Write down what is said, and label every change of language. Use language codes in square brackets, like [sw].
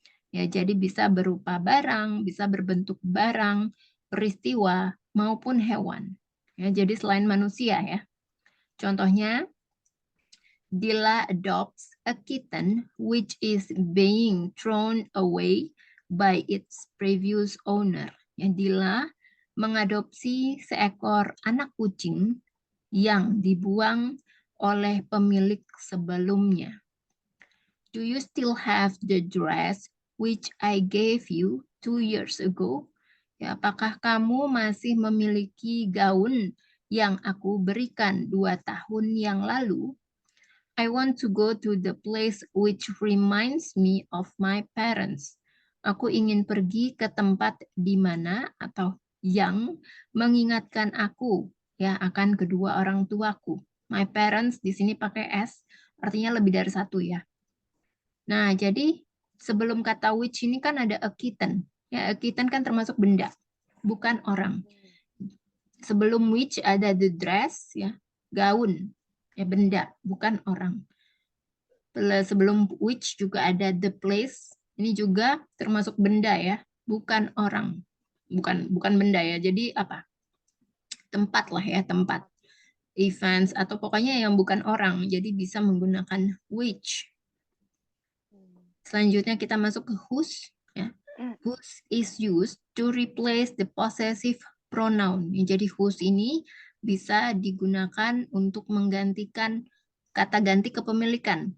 [id] Ya, jadi bisa berupa barang, bisa berbentuk barang, peristiwa, maupun hewan. Ya, jadi selain manusia ya. Contohnya, [en] Dila adopts a kitten which is being thrown away by its previous owner. [id] Ya, Dila mengadopsi seekor anak kucing yang dibuang oleh pemilik sebelumnya. [en] Do you still have the dress which I gave you 2 years ago? [id] Ya, apakah kamu masih memiliki gaun yang aku berikan 2 tahun yang lalu? [en] I want to go to the place which reminds me of my parents. [id] Aku ingin pergi ke tempat di mana atau yang mengingatkan aku ya akan kedua orang tuaku. [en] My parents [id] di sini pakai S, artinya lebih dari satu ya. Nah, jadi sebelum kata which ini kan ada a kitten. Ya, [en] a kitten [id] kan termasuk benda, bukan orang. Sebelum which ada [en] the dress, [id] ya, gaun, ya benda, bukan orang. Sebelum which juga ada [en] the place, [id] ini juga termasuk benda ya, bukan orang. Bukan benda ya. Jadi apa? Tempat lah ya, tempat. Events atau pokoknya yang bukan orang. Jadi bisa menggunakan which. Selanjutnya kita masuk ke whose. Ya. [en] Whose is used to replace the possessive pronoun. [id] Jadi whose ini bisa digunakan untuk menggantikan kata ganti kepemilikan.